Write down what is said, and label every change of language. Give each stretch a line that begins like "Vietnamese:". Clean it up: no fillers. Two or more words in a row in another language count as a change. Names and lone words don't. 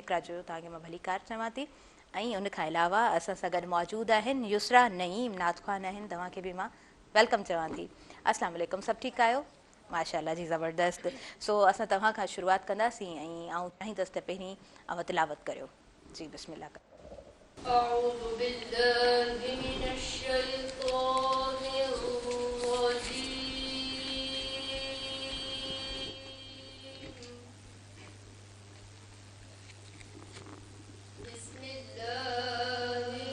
Sindhi: इकरा जोयो तव्हांखे मां भली कार चवां थी। ऐं उन खां अलावा असां सां गॾु मौजूदु आहिनि युसरा नईम नात ख़ान आहिनि। तव्हांखे बि मां वेलकम चवां थी।
Arabic: السلام عليكم,
Sindhi: सभु ठीकु आहियो? माशाल्लाह जी, ज़बरदस्त। सो असां तव्हां खां शुरूआत कंदासीं ऐं आउं चाहींदसि त पहिरीं अव्हां तिलावत करियो। जी बिस्मिल्लाह।
Arabic: أعوذ بالله من الشيطان الرجيم بسم الله